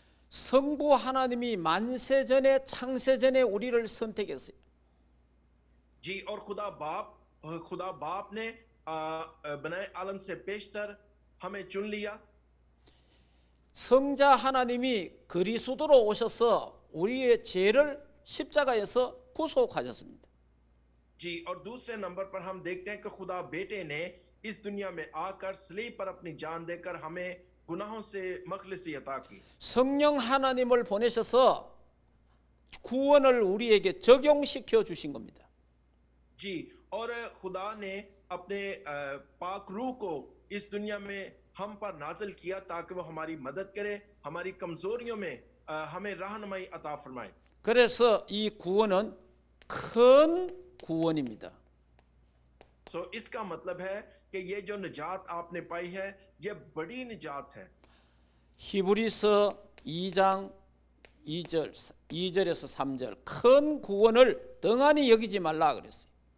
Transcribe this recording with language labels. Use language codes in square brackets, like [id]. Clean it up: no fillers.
[ko] 성부 하나님이 만세 전에 창세 전에 우리를 선택했어요. [hi] जी, और खुदा बाप ने बनाए आलम से पेशतर हमें चुन लिया। [ko] 성자 하나님이 그리스도로 오셔서 우리의 죄를 십자가에서 구속하셨습니다. [hi] जी, और दूसरे नंबर पर हम देखते हैं कि खुदा बेटे ने इस दुनिया में आकर सलीब पर अपनी जान देकर हमें गुनाहों से मखलिसी अता की। [ko] 성령 하나님을 보내셔서 구원을 우리에게 적용시켜 주신 겁니다. [hi] जी, और खुदा ने अपने पाक रूह को इस दुनिया में हम पर नाज़िल किया ताकि वो हमारी मदद करे, हमारी कमजोरियों में हमें रहनुमाई अता फरमाए। [ko] 그래서 이 구원은 큰 구원입니다. [hi] सो इसका मतलब है कि ये जो निजात आपने पाई है ये बड़ी निजात है। [ko] 히브리서 2장 2절에서 3절 큰 구원을 등한히 여기지 말라 그랬어요.